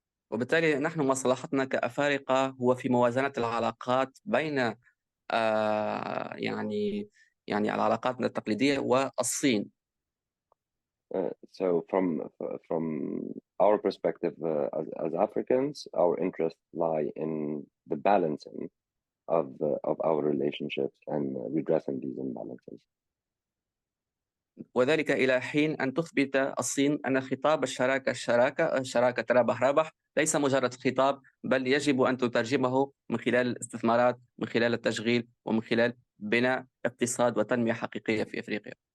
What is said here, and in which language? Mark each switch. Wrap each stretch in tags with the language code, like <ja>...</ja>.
<ar>وبالتالي نحن مصلحتنا كأفارقة هو في موازنة العلاقات بين يعني العلاقات التقليدية والصين.</ar> <en>So from our perspective as Africans, our interests lie in the balancing of our relationships and redressing these imbalances.</en> <ar>وذلك إلى حين أن تثبت الصين أن خطاب الشراكة ربح ليس مجرد خطاب، بل يجب أن تترجمه من خلال الاستثمارات، من خلال التشغيل، ومن خلال بناء اقتصاد وتنمية حقيقية في أفريقيا.</ar>